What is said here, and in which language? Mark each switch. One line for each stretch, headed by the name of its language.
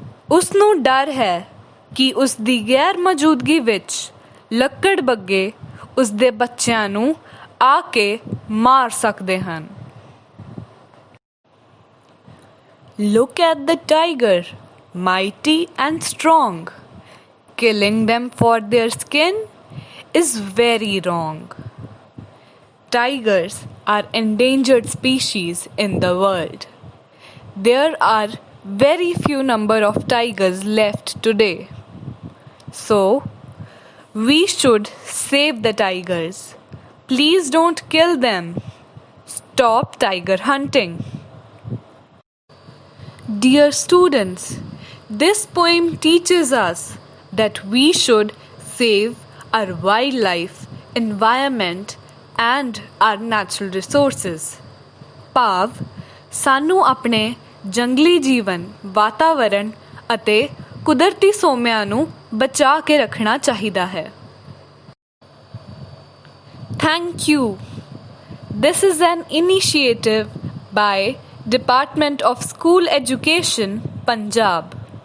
Punjabi: ਉਸਨੂੰ ਡਰ ਹੈ ਕਿ ਉਸ ਦੀ ਗੈਰ ਮੌਜੂਦਗੀ ਵਿੱਚ ਲੱਕੜ ਬੱਗੇ ਉਸ ਦੇ ਬੱਚਿਆਂ ਨੂੰ ਆ ਕੇ ਮਾਰ ਸਕਦੇ ਹਨ।
English: Look at the tiger, mighty and strong. Killing them for their skin is very wrong. Tigers are endangered species in the world. There are very few number of tigers left today. So, we should save the tigers. Please don't kill them. Stop tiger hunting. Dear students, this poem teaches us that we should save our wildlife, environment and our natural resources.
Punjabi: ਭਾਵ ਸਾਨੂੰ ਆਪਣੇ ਜੰਗਲੀ ਜੀਵਨ, ਵਾਤਾਵਰਣ ਅਤੇ ਕੁਦਰਤੀ ਸੋਮਿਆਂ ਨੂੰ ਬਚਾ ਕੇ ਰੱਖਣਾ ਚਾਹੀਦਾ ਹੈ।
English: Thank you. This is an initiative by Department of School Education, Punjab.